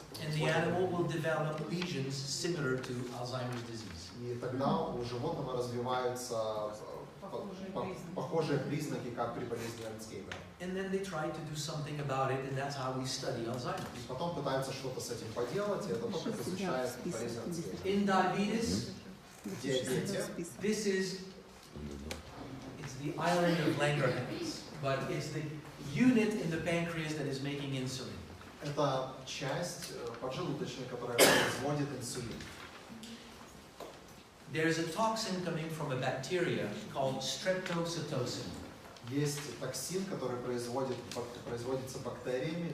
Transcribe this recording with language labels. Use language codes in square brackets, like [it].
[en] And the animal will develop lesions similar to Alzheimer's disease. [ru] И тогда у животного развиваются похожие признаки, как при болезни Альцгеймера. [en] And then they try to do something about it, and that's how we study Alzheimer's. [ru] И потом пытаются что-то с этим поделать, и это то, как изучает болезнь Альцгеймера. [en] In diabetes, [ru] В диабете [en] it's the island of Langerhans, but it's the unit in the pancreas that is making insulin. [ru] это часть поджелудочной, которая производит инсулин. [en] There's a toxin coming from a bacteria called streptocitosin. [ru] Есть токсин, который производится бактериями